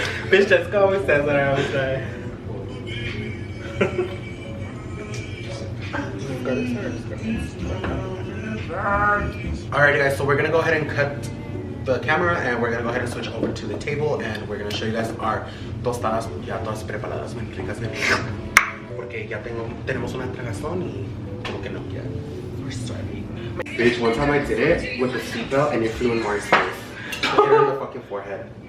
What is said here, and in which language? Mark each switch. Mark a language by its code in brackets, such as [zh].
[en] Bitch, Jessica always says that I always die. Alrighty guys, so we're gonna go ahead and cut the camera, and we're gonna go ahead and switch over to the table, and we're gonna show you guys our [es] tostadas ya todas preparadas, bien ricas, bien ricas. Porque ya tenemos una tragazón y como que no. [en] Yeah. We're starving. Bitch, one time I did it with a seatbelt and it flew in Mari's face. I hit her in the fucking forehead.